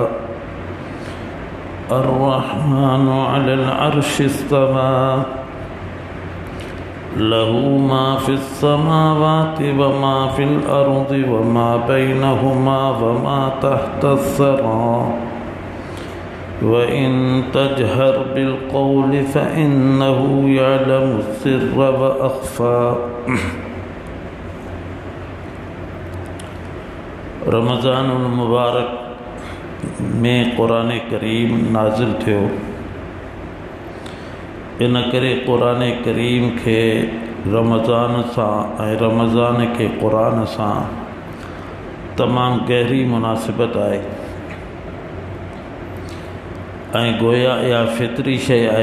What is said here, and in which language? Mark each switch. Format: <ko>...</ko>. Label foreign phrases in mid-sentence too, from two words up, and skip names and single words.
<ar>الرحمن على العرش استوى له ما في السماوات وما في الأرض وما بينهما وما تحت الثرى وإن تجهر بالقول فإنه يعلم السر وأخفى.</ar> <sd>रमज़ानुल मुबारक में क़ुरान करीम नाज़िल थियो। इन करे क़ुरान करीम के रमज़ान सां ऐं रमज़ान के क़ुरान सां तमाम गहरी मुनासिबत आहे ऐं गोया या फितरी शइ आहे।</sd>